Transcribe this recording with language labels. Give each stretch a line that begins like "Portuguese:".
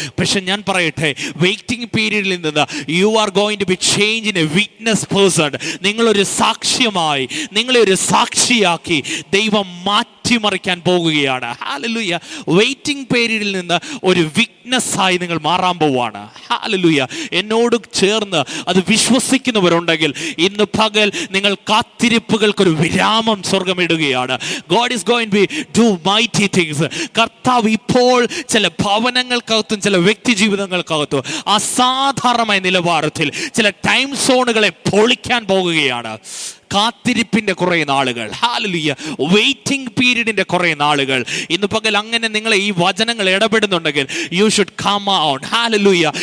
Malayalam: പക്ഷെ ഞാൻ പറയട്ടെ, വെയിറ്റിംഗ് പീരീഡിൽ നിന്ന്
English: You are going to be change in a witness person.
Malayalam: നിങ്ങളൊരു സാക്ഷ്യമായി, നിങ്ങളെ ഒരു സാക്ഷിയാക്കി ദൈവം മാറ്റി മാറ്റിമറിക്കാൻ പോകുകയാണ്. ഹല്ലേലൂയ. വെയിറ്റിംഗ് പീരീഡിൽ നിന്ന് ഒരു വീക്ക്നെസ്സായി നിങ്ങൾ മാറാൻ പോവുകയാണ്. ഹല്ലേലൂയ. എന്നോട് ചേർന്ന് അത് വിശ്വസിക്കുന്നവരുണ്ടെങ്കിൽ ഇന്ന് പകൽ നിങ്ങൾ കാത്തിരിപ്പുകൾക്കൊരു വിരാമം സ്വർഗമിടുകയാണ്.
English: God is going to do mighty things.
Malayalam: കർത്താവ് ഇപ്പോൾ ചില ഭവനങ്ങൾക്കകത്തും ചില വ്യക്തി ജീവിതങ്ങൾക്കകത്തും അസാധാരണമായ നിലവാരത്തിൽ ചില ടൈം സോണുകളെ പൊളിക്കാൻ പോകുകയാണ്. കാത്തിരിപ്പിന്റെ കുറെ നാളുകൾ, ഹല്ലേലൂയ, വെയിറ്റിംഗ് പീരീഡിന്റെ കുറെ നാളുകൾ. ഇന്ന് പകൽ അങ്ങനെ നിങ്ങളെ ഈ വചനങ്ങൾ ഇടപെടുന്നുണ്ടെങ്കിൽ
English: You should come out.
Malayalam: Hallelujah.